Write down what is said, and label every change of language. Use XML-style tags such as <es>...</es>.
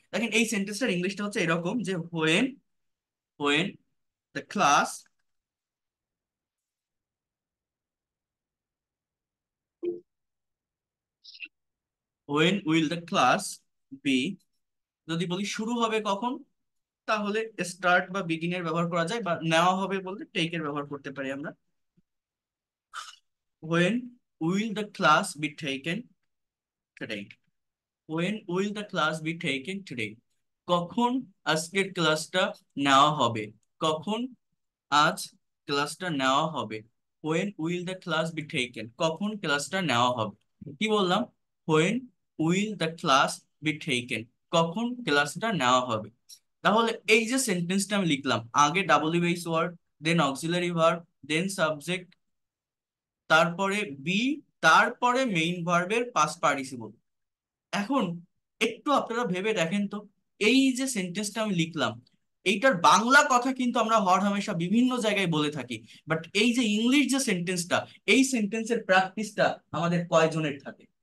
<bn>দেখেন এই সেন্টেন্সটার ইংলিশটা হচ্ছে এরকম যে</bn> <en>when when the class when will the class be,</en> <bn>যদি বলি শুরু হবে কখন, তাহলে স্টার্ট বা বিগিনের ব্যবহার করা যায়, বা নেওয়া হবে বলতে টেকের ব্যবহার করতে পারি আমরা।</bn> <en>when will the class be taken today? when will the class be taken today?</en> <bn>কখন আজকের ক্লাসটা নেওয়া হবে? কখন আজ ক্লাসটা নেওয়া হবে?</bn> <en>when will the class be taken,</en> <bn>কখন ক্লাসটা নেওয়া হবে? কি বললাম?</bn> <en>when will the class be taken,</en> <bn>কখন ক্লাসটা নেওয়া হবে। তাহলে এই যে সেন্টেন্সটা আমি লিখলাম, আগে W H word, then auxiliary verb, দেন সাবজেক্ট, তারপরে বি, তারপরে মেইন ভার্বের পাস্ট পার্টিসিপল। এখন একটু আপনারা ভেবে দেখেন তো, এই যে সেন্টেন্সটা আমি লিখলাম, এইটার বাংলা কথা কিন্তু আমরা হর হামেশা বিভিন্ন জায়গায় বলে থাকি, বাট এই যে ইংলিশ যে সেন্টেন্সটা, এই সেন্টেন্সের প্র্যাকটিসটা আমাদের কয়জনের থাকে?</bn>